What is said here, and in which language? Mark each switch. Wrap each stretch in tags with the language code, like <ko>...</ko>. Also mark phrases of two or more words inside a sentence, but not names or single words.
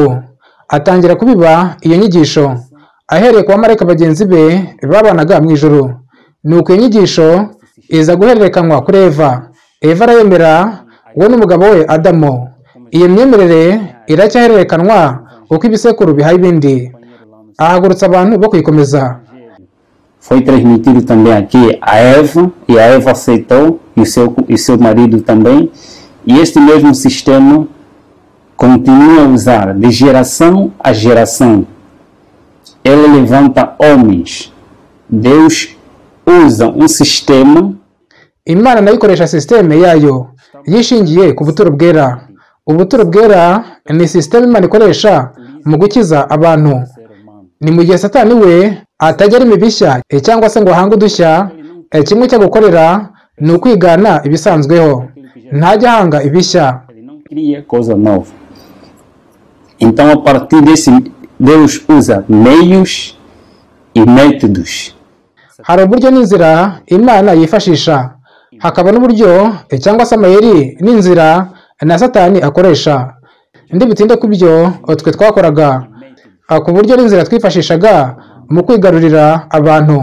<rw>Atangira kubiba iyo nyigisho ahereye ku bamarayika bagenzi be babanaga mu ijoro. Nuko iyo nyigisho iza guhererekanywa kuri Eva. Eva arayemera, we n'umugabo we Adamu. Iyo myemerere iracyahererekanwa uko ibisekuru bihaye ibindi. Ahagurutsa abantu bo kuyikomeza.</rw> <pt>Foi transmitido também aqui a Eva, e a Eva aceitou, e seu marido também, e este mesmo sistema continua a usar de geração a geração. Ele levanta homens. Deus usa um sistema.</pt> <rw>Imana nayo ikoresha sisiteme yayo yishingiye ku buturo bwera. Ubuturo bwera ni sisiteme Imana ikoresha mu gukiza abantu. Ni mu gihe Satani we atajya arimo ibishya cyangwa se ngo ahange udushya, kimwe cyo gukorera ni ukwigana ibisanzweho, ntajya ahanga ibishya.</rw> <pt>Então, a partir desse, Deus usa meios e métodos.</pt> <rw>Hari uburyo n'inzira Imana yifashisha, hakaba n'uburyo cyangwa se amayeri n'inzira na Satani akoresha. Ndi bitinde ku byo twe twakoraga, ku buryo n'inzira twifashishaga mu kwigarurira abantu.</rw>